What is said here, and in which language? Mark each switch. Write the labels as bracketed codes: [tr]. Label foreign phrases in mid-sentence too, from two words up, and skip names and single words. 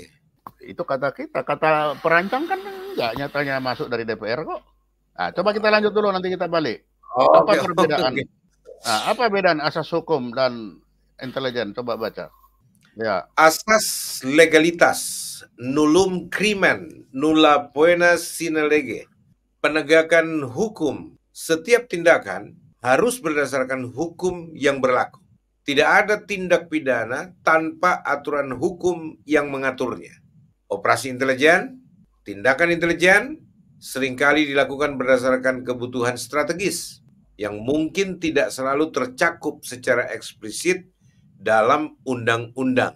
[id] Itu kata kita. Kata perancang kan enggak, nyatanya masuk dari DPR kok. Nah, coba kita lanjut dulu, nanti kita balik. Apa Oke, perbedaan? oke. Nah, apa bedaan asas hukum dan intelijen? Coba baca. Ya, Asas legalitas, [la] nullum crimen, nulla poena sine lege. [id] Penegakan hukum, setiap tindakan harus berdasarkan hukum yang berlaku. Tidak ada tindak pidana tanpa aturan hukum yang mengaturnya. Operasi intelijen, tindakan intelijen seringkali dilakukan berdasarkan kebutuhan strategis yang mungkin tidak selalu tercakup secara eksplisit dalam undang-undang.